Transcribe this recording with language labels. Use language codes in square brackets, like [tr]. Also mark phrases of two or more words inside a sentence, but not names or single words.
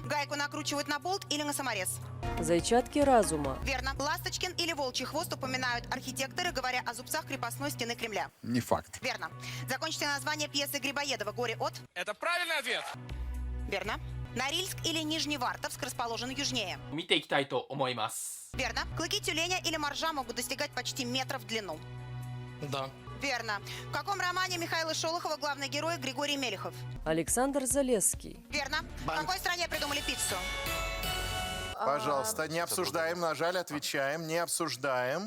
[ru] Гайку накручивают на болт или на саморез? Зайчатки разума. Верно. Ласточкин или волчий хвост упоминают архитекторы, говоря о зубцах крепостной стены Кремля. Не факт. Верно. Закончите название пьесы Грибоедова «Горе от». Это правильный ответ! Верно. Норильск или Нижневартовск расположен южнее. [ja] 見ていきたいと思います [ru] Верно. Клыки тюленя или моржа могут достигать почти метра в длину. Да. Верно. В каком романе Михаила Шолохова главный герой Григорий Мелехов? Александр Залесский. Верно. В какой стране придумали пиццу? Пожалуйста, не обсуждаем, нажали, отвечаем, не обсуждаем.